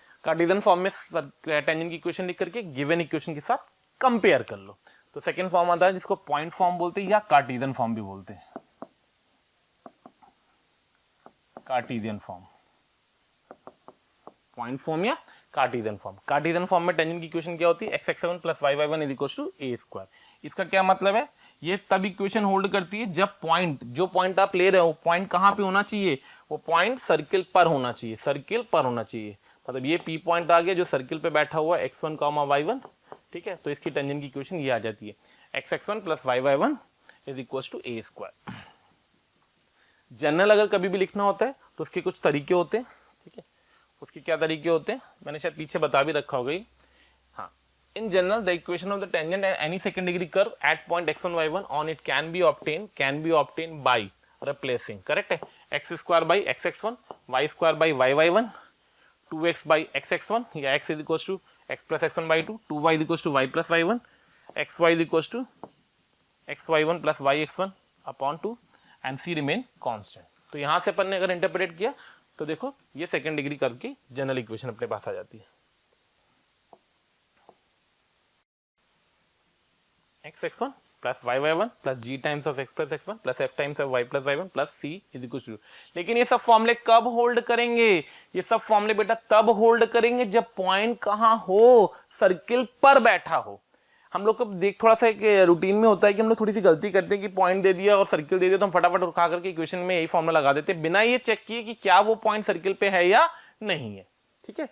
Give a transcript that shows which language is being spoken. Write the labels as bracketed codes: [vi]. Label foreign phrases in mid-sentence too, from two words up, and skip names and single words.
[hi] दूसरा, [en] Cartesian form [hi] में टेंजेंट की इक्वेशन लिख करके [en] given equation [hi] के साथ कंपेयर कर लो। तो [en] second form [hi] आता है जिसको [en] point form [hi] बोलते हैं या [en] Cartesian form [hi] भी बोलते हैं, [en] Cartesian form, point form [hi] या [en] Cartesian form. Cartesian form [hi] में टेंजेंट की इक्वेशन क्या होती है, x(x7 + y(y1) = a²। इसका क्या मतलब है, ये तब इक्वेशन होल्ड करती है जब पॉइंट, जो पॉइंट आप ले रहे हो पॉइंट कहां पे होना चाहिए, वो पॉइंट सर्किल पर होना चाहिए, सर्किल पर होना चाहिए। मतलब ये P पॉइंट आ गया जो सर्किल पे बैठा हुआ है x1, y1, ठीक है। तो इसकी टेंजेंट की इक्वेशन ये आ जाती है x(x1 + y(y1) = a²। जनरल अगर कभी भी लिखना होता है तो उसके कुछ तरीके होते हैं, ठीक है। उसके क्या तरीके होते हैं मैंने शायद पीछे बता भी रखा होगा। [en] हाँ, In general the equation of the tangent at any second degree curve at point x1 y1 on it can be obtain by replacing, correct है, x² by x(x1), y² by y(y1), 2x by x(x1) या x = x + x1/2, 2y = y + y1, xy = xy1 + yx1/2 and c remain constant. [hi] तो यहां से अपन ने अगर इंटरप्रेट किया तो देखो ये [en] second degree curve [hi] की [en] general equation [hi] अपने पास आ जाती है। [en] x(x1 + y(y1) + g times of x + x1 + f times of y + y1 + c = 0। [hi] लेकिन ये सब फॉर्मूले कब होल्ड करेंगे, ये सब फॉर्मूले बेटा तब होल्ड करेंगे जब पॉइंट कहां हो, सर्किल पर बैठा हो। हम लोग को देख थोड़ा सा एक रूटीन में होता है कि हम लोग थोड़ी सी गलती करते हैं कि पॉइंट दे दिया और सर्किल दे दिया तो हम फटाफट उठा करके इक्वेशन में यही फॉर्मूला लगा देते हैं बिना ये चेक किए कि क्या वो पॉइंट सर्किल पे है या नहीं है, ठीक है।